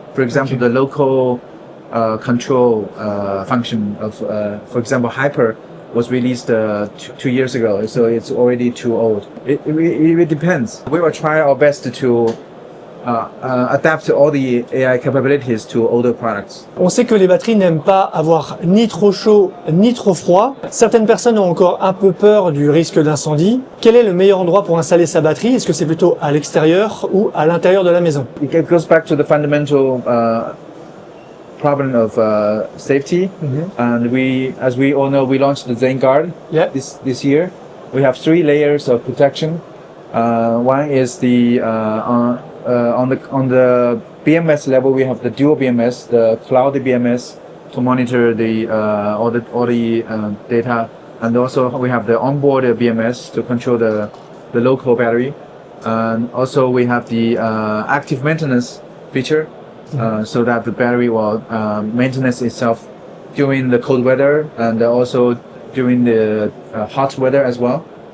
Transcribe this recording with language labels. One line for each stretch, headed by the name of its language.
English: For example, the local control function of, for example, Hyper was released 2 years ago, so it's already too old. It depends. We will try our best to adapt all the AI capabilities to older products.
French: On sait que les batteries n'aiment pas avoir ni trop chaud ni trop froid. Certaines personnes ont encore un peu peur du risque d'incendie. Quel est le meilleur endroit pour installer sa batterie? Est-ce que c'est plutôt à l'extérieur ou à l'intérieur de la maison?
English: It goes back to the fundamental problem of safety. And as we all know, we launched the Zen Guard this year. We have 3 layers of protection. One is the on the BMS level, we have the dual BMS, the cloud BMS, to monitor the all the data, and also we have the onboard BMS to control the local battery, and also we have the active maintenance feature, so that the battery will maintenance itself during the cold weather and also during the hot weather as well.